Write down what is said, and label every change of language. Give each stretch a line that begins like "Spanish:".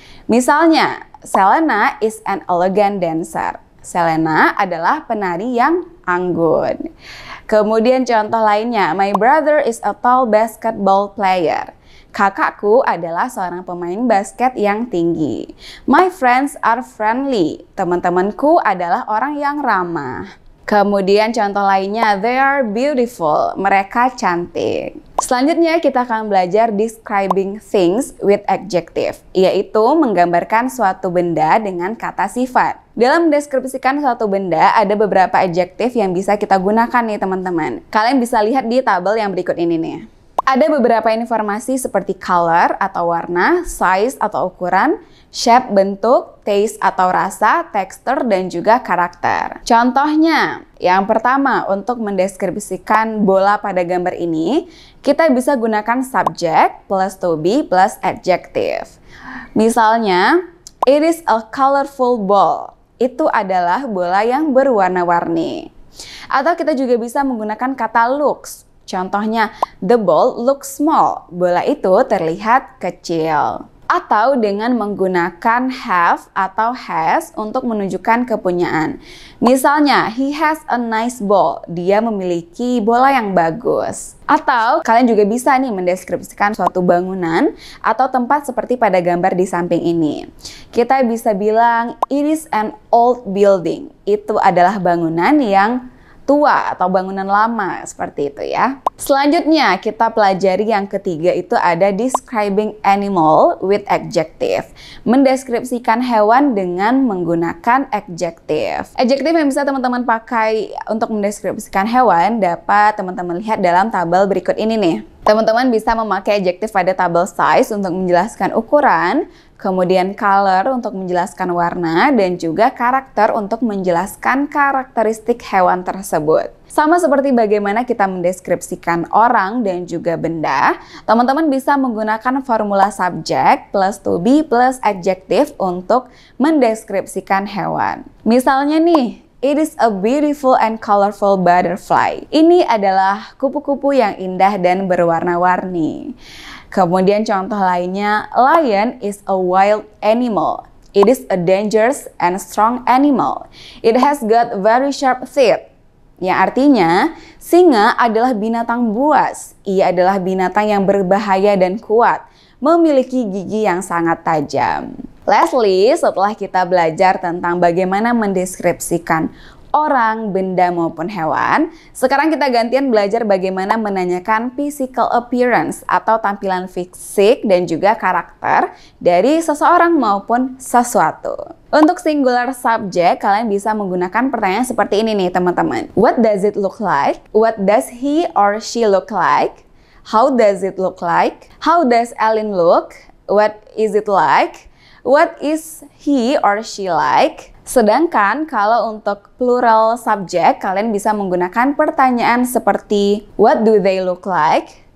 Indonesian: Misalnya,
English: Selena is an elegant dancer.
Indonesian: Selena adalah penari yang anggun. Kemudian contoh lainnya,
English: my brother is a tall basketball player.
Indonesian: Kakakku adalah seorang pemain basket yang tinggi.
English: My friends are friendly.
Indonesian: Teman-temanku adalah orang yang ramah. Kemudian contoh lainnya,
English: they are beautiful.
Indonesian: Mereka cantik. Selanjutnya kita akan belajar
English: describing things with adjective,
Indonesian: yaitu menggambarkan suatu benda dengan kata sifat. Dalam mendeskripsikan suatu benda, ada beberapa adjektif yang bisa kita gunakan nih teman-teman. Kalian bisa lihat di tabel yang berikut ini nih. Ada beberapa informasi seperti color atau warna, size atau ukuran, shape bentuk, taste atau rasa, texture, dan juga karakter. Contohnya, yang pertama untuk mendeskripsikan bola pada gambar ini, kita bisa gunakan subject plus to be plus adjective. Misalnya,
English: it is a colorful ball.
Indonesian: Itu adalah bola yang berwarna-warni. Atau kita juga bisa menggunakan kata looks.
English: Contohnya, the ball looks small.
Indonesian: Bola itu terlihat kecil. Atau dengan menggunakan have atau has untuk menunjukkan kepunyaan. Misalnya,
English: he has a nice ball.
Indonesian: Dia memiliki bola yang bagus. Atau kalian juga bisa nih mendeskripsikan suatu bangunan atau tempat seperti pada gambar di samping ini. Kita bisa bilang,
English: it is an old building.
Indonesian: Itu adalah bangunan yang tua atau bangunan lama, seperti itu ya. Selanjutnya kita pelajari yang ketiga, itu ada
English: describing animal with adjective.
Indonesian: Mendeskripsikan hewan dengan menggunakan adjective. Adjective yang bisa teman-teman pakai untuk mendeskripsikan hewan dapat teman-teman lihat dalam tabel berikut ini nih. Teman-teman bisa memakai adjective pada tabel size untuk menjelaskan ukuran, kemudian color untuk menjelaskan warna, dan juga karakter untuk menjelaskan karakteristik hewan tersebut. Sama seperti bagaimana kita mendeskripsikan orang dan juga benda, teman-teman bisa menggunakan formula subject plus to be plus adjective untuk mendeskripsikan hewan. Misalnya nih,
English: it is a beautiful and colorful butterfly.
Indonesian: Ini adalah kupu-kupu yang indah dan berwarna-warni. Kemudian contoh lainnya,
English: lion is a wild animal. It is a dangerous and strong animal. It has got very sharp teeth.
Indonesian: Yang artinya, singa adalah binatang buas. Ia adalah binatang yang berbahaya dan kuat, memiliki gigi yang sangat tajam. Lastly, setelah kita belajar tentang bagaimana mendeskripsikan orang, benda maupun hewan, sekarang kita gantian belajar bagaimana menanyakan physical appearance atau tampilan fisik dan juga karakter dari seseorang maupun sesuatu. Untuk singular subject, kalian bisa menggunakan pertanyaan seperti ini nih teman-teman.
English: What does it look like? What does he or she look like? How does it look like? How does Ellen look? What is it like? What is he or she like?
Indonesian: Sedangkan kalau untuk plural subject, kalian bisa menggunakan pertanyaan seperti
English: what do they look like?